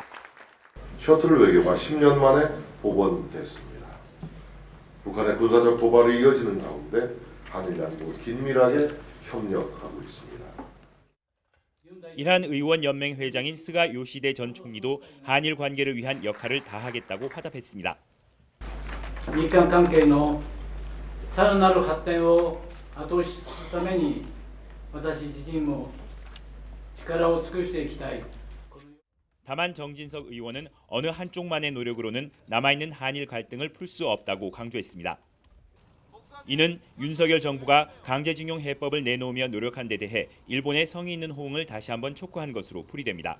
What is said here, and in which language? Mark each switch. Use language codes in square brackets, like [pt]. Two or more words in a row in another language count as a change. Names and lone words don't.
[ko] 셔틀 외교가 10년 만에 복원됐습니다. 북한의 군사적 도발이 이어지는 가운데 한일 양국은 긴밀하게 협력하고 있습니다. 일한의원연맹 회장인 스가 요시대 전 총리도 한일 관계를 위한 역할을 다하겠다고 화답했습니다. [ja] 日韓関係のさらなる発展を後押しするために私自身も力を尽くしていきたい. [ko] 다만 정진석 의원은 어느 한쪽만의 노력으로는 남아있는 한일 갈등을 풀 수 없다고 강조했습니다. 이는 윤석열 정부가 강제징용 해법을 내놓으며 노력한 데 대해 일본의 성의 있는 호응을 다시 한번 촉구한 것으로 풀이됩니다.